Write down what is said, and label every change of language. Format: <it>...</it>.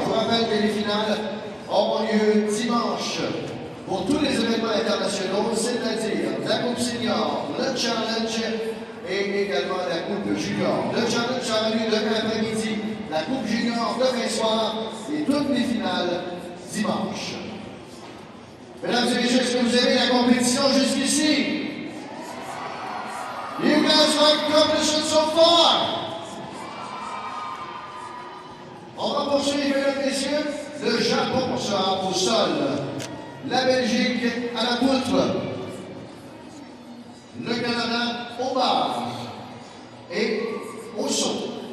<fr>Je vous rappelle que les finales auront lieu dimanche pour tous les événements internationaux, c'est-à-dire la coupe senior, le challenge et également la coupe junior. Le challenge aura lieu demain après-midi, la coupe junior demain soir et toutes les finales dimanche. Mesdames et messieurs, est-ce que vous aimez la compétition jusqu'ici?</fr> <en>You guys like competition so far?</en> <fr>On va poursuivre, mesdames et messieurs. Le Japon sera au sol. La Belgique à la poutre. Le Canada au bar et au saut.</fr>